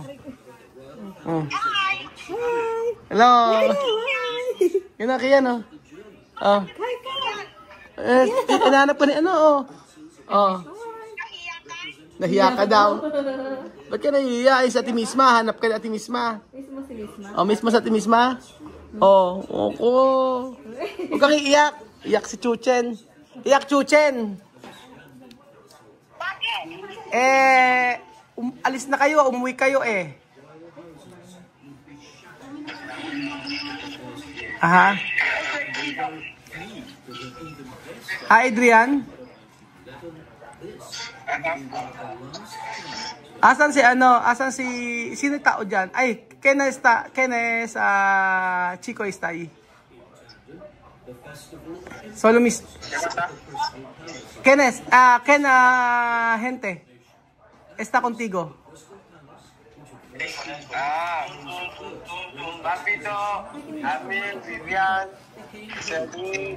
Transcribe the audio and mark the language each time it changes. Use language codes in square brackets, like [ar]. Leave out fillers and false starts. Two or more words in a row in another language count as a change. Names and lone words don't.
[tl] Oh. Hi! Hello. Yun na, Kian o. Oh. Hi, Kiyak! Hinahanap ko ni ano o. Oh. Nahiya ka? Nahiya ka daw. Ba't ka nahiya? Ay, sa ate misma. Hanap ka ni ate misma. Mismo si Misma. Oh, mismo sa ate misma? Oh, oko. Huwag kang iiyak. Iyak si Chuchen. Iyak, Chuchen. Bakit? Alis na kayo. Umuwi kayo eh. Aha. Hi, Adrian. Asan si ano? Asan si sino tao diyan? Ay, Kenes Chico [es] está ahí. Solo mis Kenes, gente. Está contigo. Papito, Amil, Vivian, Celine,